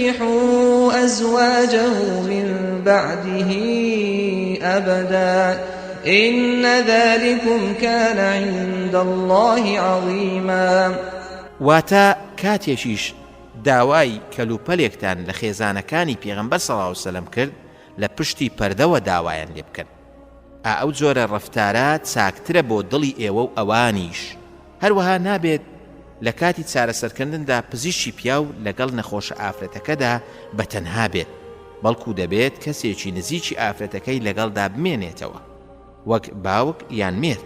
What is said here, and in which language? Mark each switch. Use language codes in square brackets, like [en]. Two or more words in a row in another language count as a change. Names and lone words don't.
[ar] أزواجه من بعده أبدا إن ذلكم كان عند الله عظيما. [ckb] واتە کاتێکیش داوای کەلوپەلێکتان لە خێزانەکانی پێغەمبەر [ar] صلی الله علیه وسلم [ckb] کرد لە پشتی پەردەوە داوایان لێ بکەن. ئەو جۆرە ڕەفتارە چاکترە بۆ دڵی ئێوە و ئەوانیش. هەروەها نابێت لە کاتی چارەسەرکردندا پزیشکی پیاو لەگەڵ نەخۆشە ئافرەتەکەدا بەتەنها بێت، بەڵکو دەبێت کەسێکی نزیکی ئافرەتەکەی لەگەڵدا بمێنێتەوە، وەک باوک یان مێرد.